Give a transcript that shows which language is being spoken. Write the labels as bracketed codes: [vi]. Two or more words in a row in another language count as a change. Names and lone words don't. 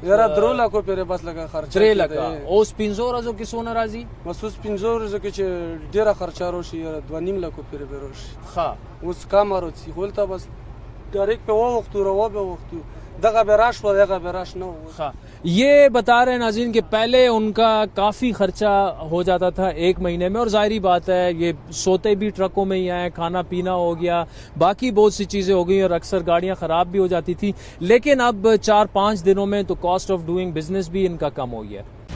[ps] یاره 3 لکو پورې بس لکه خرچه 3 لکه. اوس 15 ورځو کې څونه راځي؟ بس اوس 15 ورځو کې چې ډېره خرچه راشي یاره 2.5 لکو پورې به راشي. ښه اوس کمه راځي خو هلته بس ډایرکټ په ووختو روا به وختو دغه به راش و دغه به راش نه و. [ur] یہ بتا رہے ہیں ناظرین کہ پہلے ان کا کافی خرچہ ہو جاتا تھا 1 مہینے میں, اور ظاہری بات ہے یہ سوتے بھی ٹرکوں میں ہی آئے, کھانا پینا ہو گیا, باقی بہت سی چیزیں ہو گئی اور اکثر گاڑیاں خراب بھی ہو جاتی تھی. لیکن اب 4-5 دنوں میں تو [en] cost of doing business [ur] بھی ان کا کم ہو گیا.